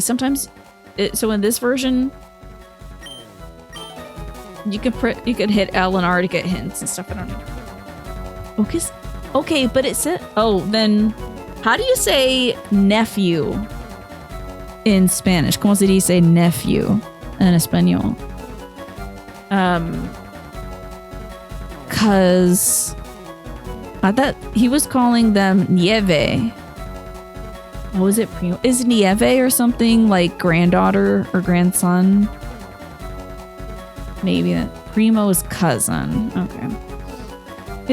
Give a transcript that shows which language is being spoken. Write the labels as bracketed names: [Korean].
[English] Sometimes, so in this version, you could hit L and R to get hints and stuff. I don't know. Okay, but it said. Oh, then how do you say nephew in Spanish? [Spanish] ¿Cómo se dice nephew en español? [English] Cause I thought he was calling them nieve. Oh, is it primo? Is nieve or something like granddaughter or grandson? Maybe that primo's cousin. Okay.